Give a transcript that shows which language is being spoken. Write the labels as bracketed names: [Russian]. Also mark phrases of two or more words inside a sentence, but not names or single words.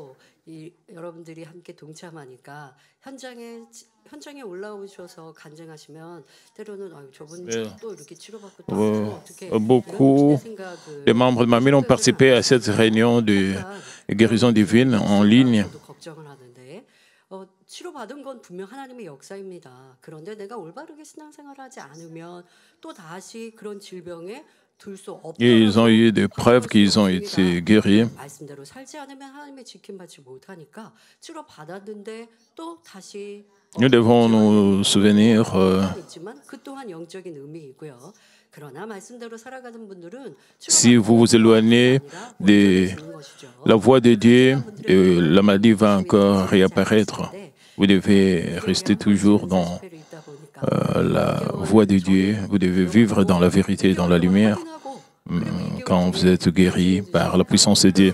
[French] Beaucoup de membres de ma famille ont participé à cette réunion de guérison divine en ligne. [Korean] 치료받은 건 분명 하나님의 역사입니다. 그런데 내가 올바르게 신앙생활을 하지 않으면 또 다시 그런 질병에 둘 수 없다. [French] Ils ont eu des preuves qu'ils ont été guéris. [Korean] 말씀대로 살지 않으면 하나님의 지킴 받지 못하니까 치료받았는데 또 다시 [French] Nous devons nous souvenir [Korean] 그 또한 영적인 의미이고요. [French] si vous vous éloignez de la voie de Dieu, la maladie va encore réapparaître. Vous devez rester toujours dans la voie de Dieu. Vous devez vivre dans la vérité, dans la lumière, quand vous êtes guéri par la puissance de Dieu.